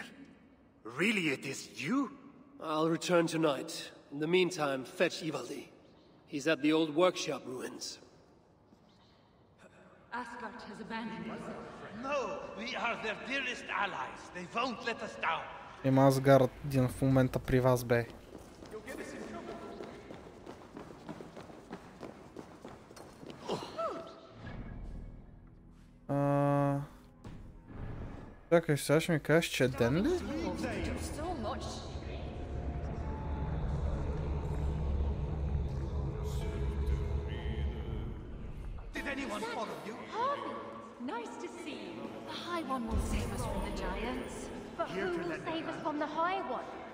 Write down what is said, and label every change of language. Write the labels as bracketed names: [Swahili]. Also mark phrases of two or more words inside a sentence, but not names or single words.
[English] Really, it is you? I'll return tonight. In the meantime, fetch Ivaldi. He's at the old workshop ruins. Asgard has abandoned us. No, we are their dearest allies. They won't let us down. [Bulgarian] Асгард един в момента при вас, бе. Чакай, сега ще ми кажеш, че е ден ли? [English] Did anyone follow you? Harvey, nice to see you. The High One will save us from the giants. But who will save us from the High One?